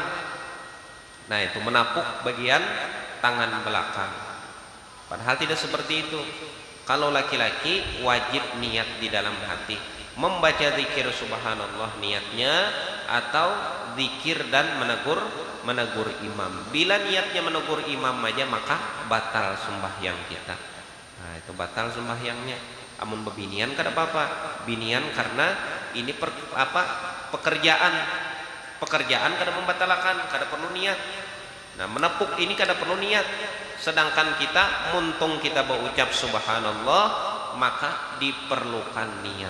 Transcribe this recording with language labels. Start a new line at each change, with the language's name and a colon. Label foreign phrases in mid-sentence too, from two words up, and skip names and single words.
Indonesian: Nah, itu menapuk bagian tangan belakang, padahal tidak seperti itu. Kalau laki-laki wajib niat di dalam hati membaca zikir subhanallah niatnya, atau zikir dan menegur imam. Bila niatnya menegur imam aja maka batal sembahyang kita. Nah, itu batal sembahyangnya.
Banjar: Amun bebinian kada apa-apa, binian
Indonesian: karena ini pekerjaan kada membatalkan, kada perlu niat. Nah, menepuk ini kada perlu niat. Sedangkan kita muntung kita berucap subhanallah maka diperlukan niat.